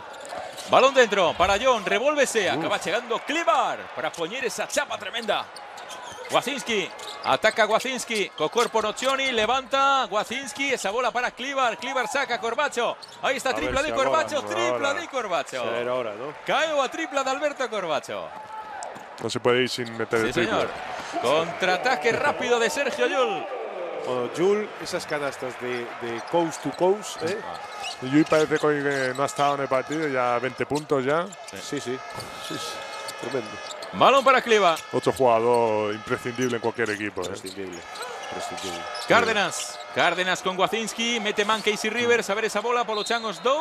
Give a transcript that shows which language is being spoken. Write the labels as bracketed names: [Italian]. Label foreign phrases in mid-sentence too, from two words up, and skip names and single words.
[Galician] Balón dentro para Ayón, revólvese, acaba chegando Klivar para poñer esa chapa tremenda. Guacinski, ataca Guacinski, co corpo Nocioni, levanta Guacinski, esa bola para Klivar, Klivar saca Corbacho. [Spanish] Ahí está, tripla de Corbacho, tripla de Corbacho. Era hora, ¿no? [Galician] Caeu a tripla de Alberto Corbacho. [Spanish] No se puede ir sin meter el triple. Señor. Contraataque rápido de Sergio Llull. Bueno, Llull, esas canastas de [English] coast to coast, [Spanish] ¿eh? Y Llull parece que no ha estado en el partido, ya 20 puntos ya. Sí. Tremendo. Balón para Klivar. Otro jugador imprescindible en cualquier equipo. Prescindible. [Galician] Cárdenas con Guacinski, mete man Casey Rivers, a ver esa bola, Polo Changos 2.